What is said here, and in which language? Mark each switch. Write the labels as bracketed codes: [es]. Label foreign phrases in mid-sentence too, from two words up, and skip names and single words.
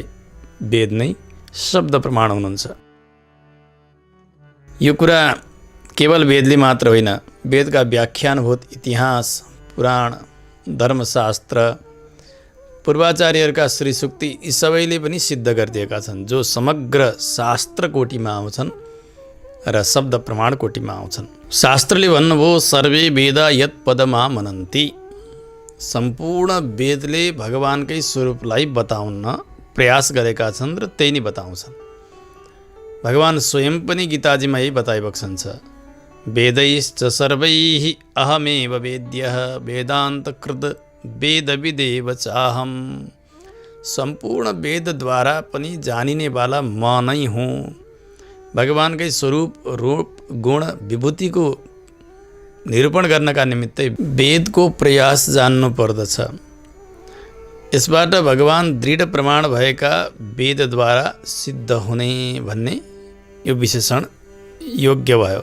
[ne] वेद नै शब्द प्रमाण हुनुहुन्छ। यो कुरा केवल वेदले मात्र होइन, वेदका व्याख्यानभूत इतिहास, पुराण, धर्मशास्त्र, पूर्वाचार्यहरूका श्रीसुक्ति यी सबैले पनि सिद्ध गरिदिएका छन्, जो समग्र शास्त्र कोटिमा आउँछन् र शब्द प्रमाण कोटिमा आउँछन्। शास्त्रले भन्नुभयो [sa] सर्वे वेदा यत पदमा मनन्ति। [ne] सम्पूर्ण वेदले भगवानकै स्वरूपलाई बताउन प्रयास गरेका छन् र त्यही नै बताउँछन्। भगवान स्वयं पनि गीताजीमा यही बताइबक्सन्छ, [sa] वेदैश्च सर्वैः अहमेव वेद्यः वेदान्तकृत वेदविदेव चाहम। [ne] सम्पूर्ण वेदद्वारा पनि जानिनेवाला म नै हुँ। भगवानकै स्वरूप, रूप, गुण, विभूतिको निरूपण गर्नका निमित्तै वेदको प्रयास जान्नु पर्दछ। यसबाट भगवान दृढ प्रमाण भएका वेदद्वारा सिद्ध हुने भन्ने यो विशेषण योग्य भयो।